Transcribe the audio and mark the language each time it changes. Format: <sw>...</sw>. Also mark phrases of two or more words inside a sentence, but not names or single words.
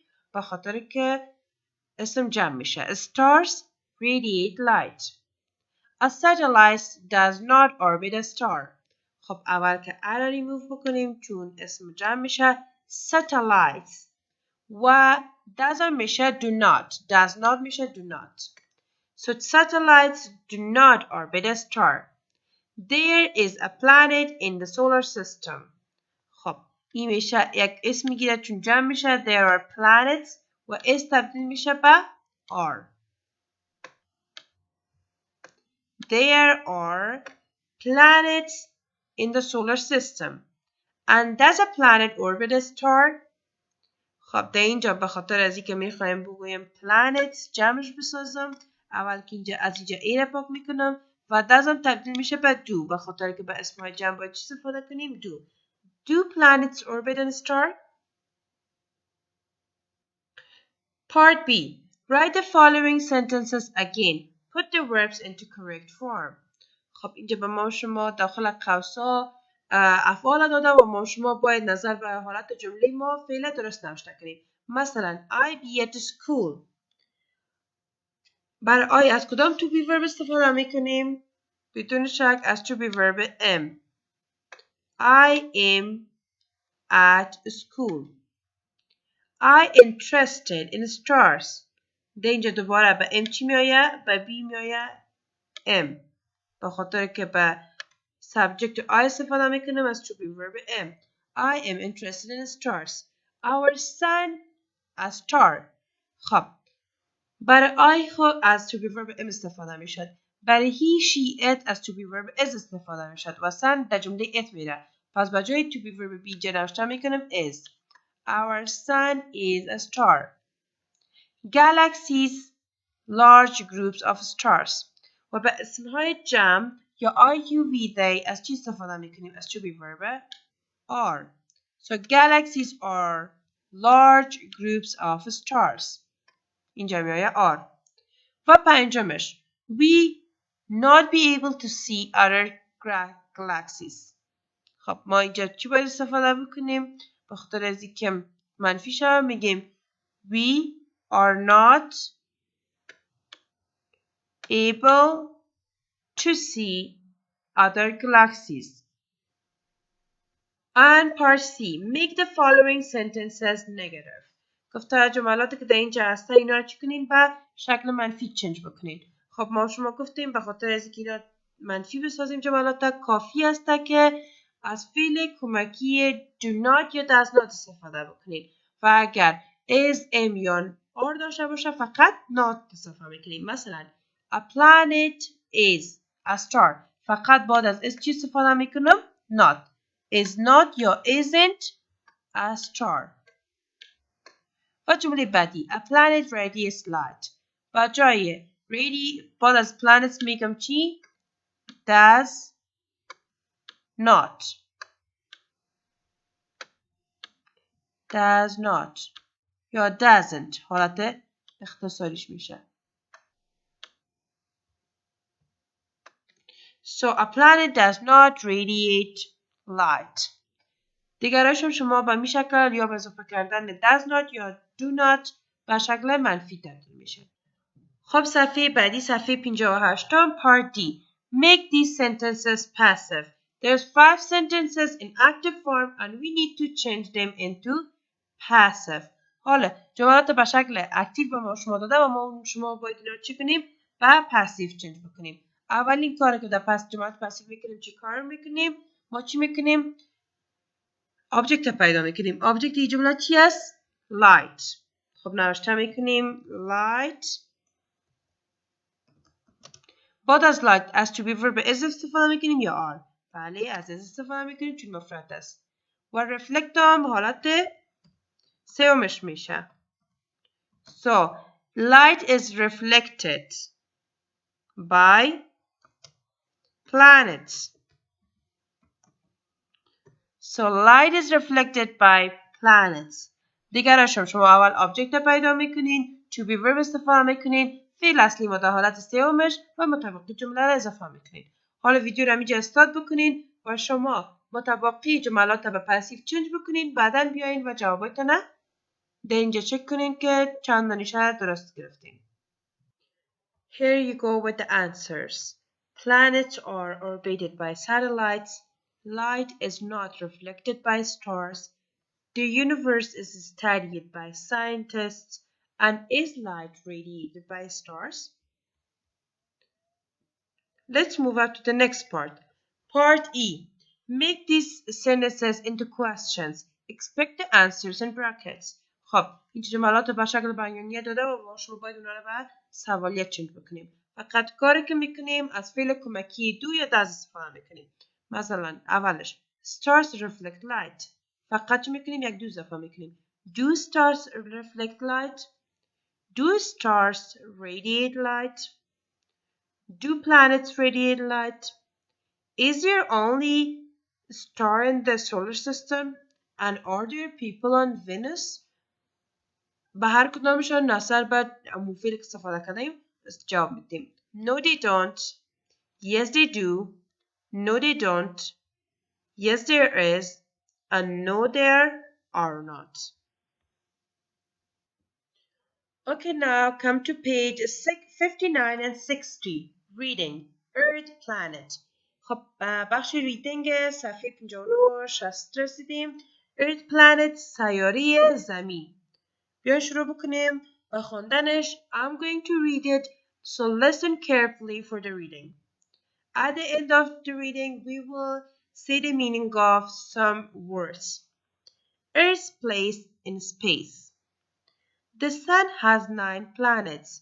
<fa>به خاطر که اسم جمع میشه.</fa> <en>Stars radiate light. A satellite does not orbit a star.</en> <fa>خب اول که ا را ریموو بکنیم چون اسم جمع میشه satellites و does میشه</fa> <en>do not</en> <fa>میشه</fa> <en>do not. So satellites do not orbit a star. There is a planet in the solar system.</en> <fa>خب این میشه یک اسم میگیره چون جمع میشه</fa> <en>there are planets</en> <fa>و اس تبدیل میشه به are.</fa> <en>There are planets in the solar system. And does a planet orbit a star?</en> <fa>خب در اینجا به خاطر از اینکه میخوایم بگویم planets جمعش بسازم اول که اینجا از اینجا ای را پاک میکنم و doesn't تبدیل میشه به do، به خاطر که به اسمهای جمع باید چی استفاده کنیم؟</fa> <en>do planets orbit a star? Part B. Write the following sentences again. Put the verbs into correct form.</en> <fa>خب اینجا به ما شما داخل قوسا افعال داده و ما شما باید نظر به حالت جمله ما فعل درست نوشته کنیم.</fa> <en>مثلا I be at school.</en> <fa>برای I از کدام</fa> <en>to be verb</en> <fa>استفاده میکنیم؟ بدون شک از</fa> <en>to be verb am. I am at school. I interested in stars.</en> <fa>ده اینجا دوباره به am چی میآید؟ به be میآید am. به خاطر که به</fa> <en>subject I</en> <fa>استفاده میکنم از</fa> <en>to be verb am. I am interested in stars. Our son a star.</en> <fa>خب برای I خود از</fa> <en>to be verb am</en> <fa>استفاده میشد. برای</fa> <en>he, she, it</en> <fa>از</fa> <en>to be verb is</en> <fa>استفاده میشد و son در جمله it میره. پس با جای</fa> <en>to be verb be</en> <fa>جا نوشته میکنم</fa> <en>is. Our sun is a star. Galaxies, large groups of stars.</en> <fa>و به اسمهای جمع یا</fa> <en>I, you, we, they</en> <fa>از چی استفاده میکنیم؟</fa> <en>از to be verb are. So galaxies are large groups of stars.</en> <fa>اینجا میآید</fa> <en>are.</en> <fa>و پنجمش</fa> <en>we not be able to see other galaxies.</en> <fa>خب ما اینجا چی باید استفاده بکنیم؟ به خاطر از اینکه منفی شد میگیم</fa> <en>we are not able to see other galaxies. And part C. Make the following sentences negative.</en> <fa>گفته جملاتی که در اینجا هسته اینا رو چی کنین؟ به شکل منفی چنج بکنین. خب ما شما گفتیم به خاطر از اینکه اینا منفی بسازیم جملات کافی است که از فعل کمکی</fa> <en>do not</en> <fa>یا</fa> <en>does not</en> <fa>استفاده بکنین و اگر</fa> <en>is, am</en> <fa>یا are داشته باشه فقط not استفاده میکنیم.</fa> <en>مثلا a planet is a star.</en> <fa>فقط بعد از is چی استفاده میکنم؟</fa> <en>not. is not یا isn't a star.</en> <fa>و جمله بعدی</fa> <en>a planet radiates light.</en> <fa>و جای بعد از planets میگم چی؟</fa> <en>does not. does not</en> <fa>یا doesn't حالت اختصاریش میشه.</fa> <en>So a planet does not radiate light.</en> <fa>دیگرش هم شما به می شکل یا به اضافه کردن</fa> <en>does not</en> <fa>یا</fa> <en>do not</en> <fa>به شکل منفی تبدیل میشه. خب صفحه بعدی صفحه 58 part D.</fa> <en>Make these sentences passive. There's 5 sentences in active form and we need to change them into passive.</en> <fa>حالا جملات به شکل اکتیو به ما شما داده و ما شما باید اینا چی کنیم؟ به پاسیو چنج بکنیم. اولین کاری که در جملات پاسیو میکنیم چی کار میکنیم؟ ما چی میکنیم؟ آبجکت پیدا میکنیم. آبجکت این جمله چی است؟ light. خب نوشته میکنیم light. بعد از light از</fa> <en>to be verb is</en> <fa>استفاده میکنیم یا are؟ بله از is استفاده میکنیم چون مفرد است. و reflect هم حالت سومش میشه.</fa> <en>So light is reflected by planets. So light is reflected by planets.</en> <fa>دیگرش هم شما اول آبجکت پیدا میکنین</fa> <en>to be verb</en> <fa>استفاده میکنین فعل اصلی ما در حالت سومش و مطابق جمله را اضافه میکنین. حالا ویدیو را اینجا استارت بکنین و شما مطابقی جملات را به پاسیو چنج بکنین بعدا بیاین و جواباتون در اینجا چک کنین که چند دانشه درست گرفتین.</fa> <en>Here you go with the answers. Planets are orbited by satellites. Light is not reflected by stars. The universe is studied by scientists. And is light radiated by stars? Let's move up to the next part. Part E. Make these sentences into questions. Expect the answers in brackets.</en> <fa>خب این جملات به شکل بیانیه داده و ما شما باید اونا رو به سوالیه چنج بکنیم. فقط کاری که میکنیم از فعل کمکی do یا does استفاده میکنیم. مثلا اولش</fa> <en>stars reflect light.</en> <fa>فقط چی میکنیم؟ یک do اضافه میکنیم.</fa> <en>Do stars reflect light? Do stars radiate light? Do planets radiate light? Is there only star in the solar system? And are there people on Venus؟</en> <fa>به هر کدامشان نظر باید مفید استفاده کنیم بس جواب میدیم.</fa> <en>No they don't. Yes they do. No they don't. Yes there is. And no there are not. Okay, now come to page 59 and 60. Reading Earth Planet.</en> <fa>خب بخش ریدینگ صفحه 59 60 رسیدیم. Earth Planet سیاره زمین. بیاین شروع بکنیم با خواندنش.</fa> <en>I'm going to read it, so listen carefully for the reading. At the end of the reading, we will see the meaning of some words. Earth's place in space. The Sun has 9 planets.</en>